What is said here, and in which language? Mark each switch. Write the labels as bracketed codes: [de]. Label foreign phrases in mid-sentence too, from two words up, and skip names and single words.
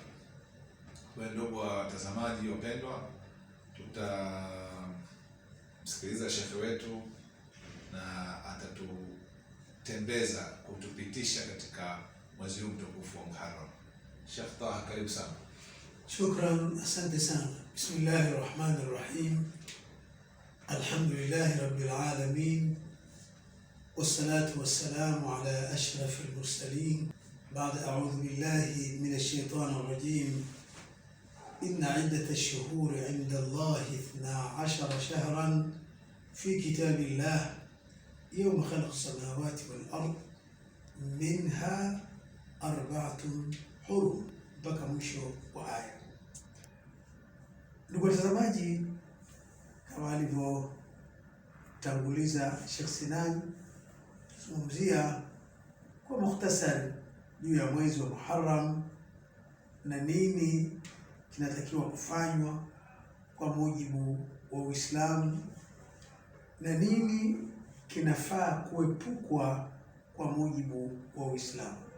[sw] Kwa ndugu watazamaji wapendwa, tutamsikiliza shekhe wetu na atatutembeza kutupitisha katika mwezi mtukufu wa Muharram. Sheikh Taha, karibu sana. Shukran, asante sana. [ar] بسم الله الرحمن الرحيم الحمد لله رب العالمين. والصلاة والسلام على أشرف المرسلين. بعد أعوذ بالله من الشيطان الرجيم. إن عدة الشهور عند الله 12 شهرا في كتاب الله يوم خلق السماوات والأرض منها 4 حرم. [sw] mpaka mwisho wa aya. Ndugu watazamaji, kama alivyotanguliza Sheikh Sinan, tuzungumzia kwa mukhtasari juu ya mwezi wa Muharram na nini kinatakiwa kufanywa kwa mujibu wa Uislamu na nini kinafaa kuepukwa kwa mujibu wa Uislamu.